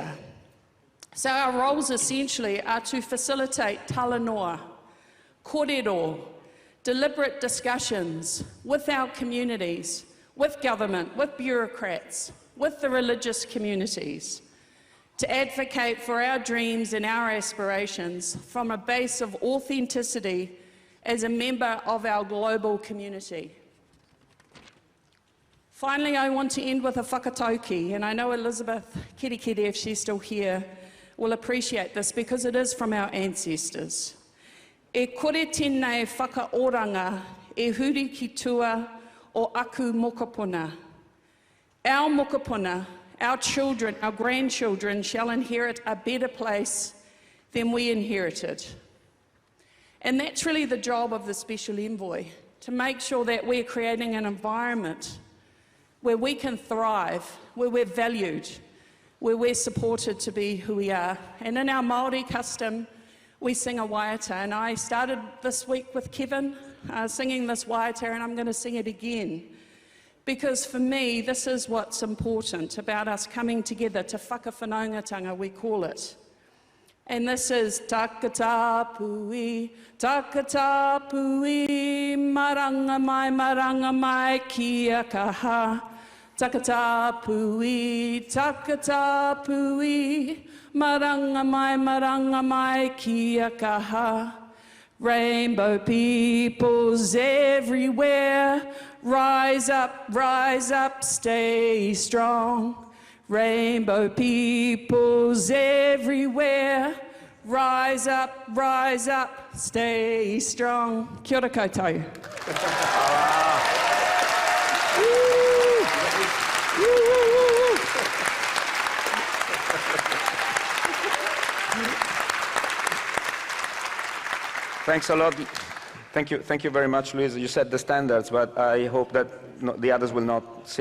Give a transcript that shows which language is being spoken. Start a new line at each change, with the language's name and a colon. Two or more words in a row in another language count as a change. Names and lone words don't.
English: So our roles essentially are to facilitate talanoa, kōrero, deliberate discussions with our communities, with government, with bureaucrats, with the religious communities, to advocate for our dreams and our aspirations from a base of authenticity as a member of our global community. Finally, I want to end with a whakatauki, and I know Elizabeth Kirikiri, if she's still here, will appreciate this because it is from our ancestors.
Māori: E kore tēnei whakaoranga e huri ki tua o aku mokopuna.
English: Our mokopuna, our children, our grandchildren shall inherit a better place than we inherited. And that's really the job of the Special Envoy, to make sure that we're creating an environment where we can thrive, where we're valued, where we're supported to be who we are. And in our Māori custom, we sing a waiata, and I started this week with Kevin singing this waiata, and I'm going to sing it again. Because for me, this is what's important about us coming together to whakawhanaungatanga, we call it. And this is
Māori: Tāngata pui, maranga mai kia kaha. Tāngata pui, maranga mai kia kaha.
English: Rainbow peoples everywhere, rise up, stay strong. Rainbow peoples everywhere, rise up, stay strong.
Māori: Kia ora koutou.
English: Thanks a lot. Thank you very much, Louisa. You set the standards, but I hope that the others will not sing.